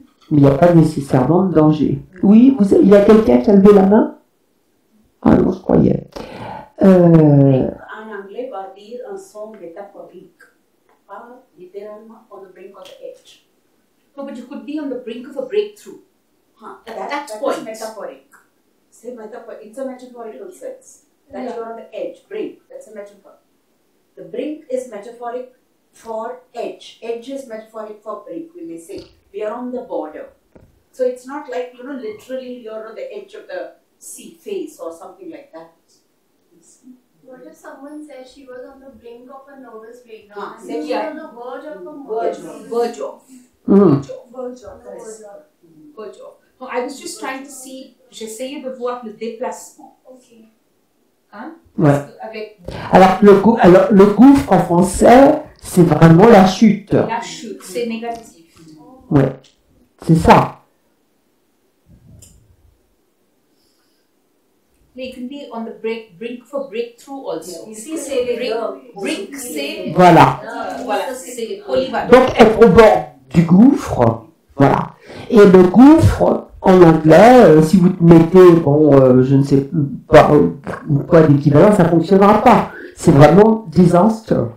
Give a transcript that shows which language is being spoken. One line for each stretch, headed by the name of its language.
French: Mais il n'y a pas nécessairement de danger. Oui, il y a quelqu'un qui a levé la main? Ah non, je croyais. En anglais, va dire un son métaphorique. Pas littéralement
English: on the brink of the edge. No, but you could be on the brink of a breakthrough. That point. is metaphoric. Say metaphor. It's a metaphorical sense. That you're on the edge, brink. That's a metaphor. The brink is metaphoric for edge. Edge is metaphoric for brink, we may say. We are on the border. So it's not like, literally you're on the edge of the sea face or something like that. What if someone said she was on the brink of a nervous breakdown? Ah, And then she yeah. was on the verge of a Verge murder. Verge off. Verge of. Verge off. No, I was just trying to see,
French: j'essayais de voir le déplacement.
English: Okay.
French: Hein? Ouais. Parce que avec Alors, le gouffre en français, c'est vraiment la chute. la chute, c'est négatif. Ouais. C'est ça.
English: They can be on the brink for breakthrough also.
French: Ici, c'est les deux. Brink, c'est... Voilà. Voilà, c'est polyvalent. Donc, être au bord du gouffre, voilà. Et le gouffre, en anglais, si vous mettez, je ne sais pas quoi d'équivalent, ça ne fonctionnera pas. C'est vraiment disaster.